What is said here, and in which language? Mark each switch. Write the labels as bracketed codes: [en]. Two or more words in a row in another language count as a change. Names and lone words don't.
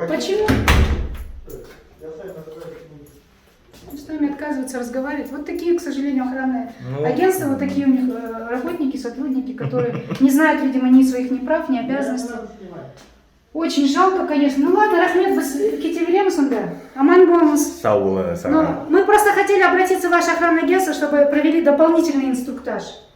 [ru] Покиньте. Почему? Я с вами разговаривать не буду. Ну, с нами отказываются разговаривать. Вот такие, к сожалению, охранные Ну, агентства, вот такие у них работники, сотрудники, которые не знают, видимо, ни своих ни прав, ни обязанностей. Очень жалко, конечно. Ну ладно, [kk] рахмет біз кете береміз онда. Аман болыңыз. Сау болыңыз, ага. [ru] Но мы просто хотели обратиться в ваше охранное агентство, чтобы провели дополнительный инструктаж.